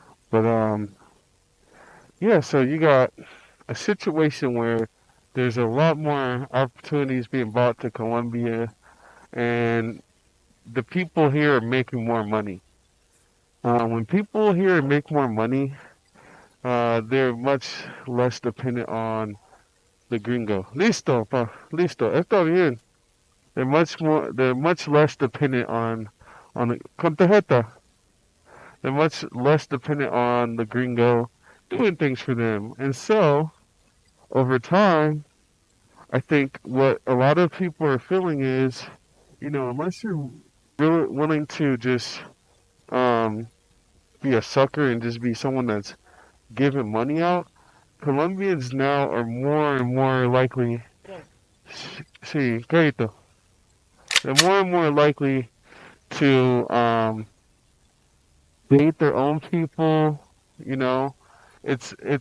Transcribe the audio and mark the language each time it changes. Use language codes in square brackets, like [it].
[en] But, yeah, so you got a situation where there's a lot more opportunities being brought to Colombia, and the people here are making more money. When people here make more money, they're much less dependent on the gringo. [es] Listo, pa, listo, está bien. [en] They're much less dependent on the, [es] con tarjeta. [en] They're much less dependent on the gringo doing things for them. And so, over time, I think what a lot of people are feeling is, unless you're really willing to just um, be a sucker and just be someone that's giving money out, Colombians now are more and more likely, see, crédito, they're more and more likely to date their own people. You know, it's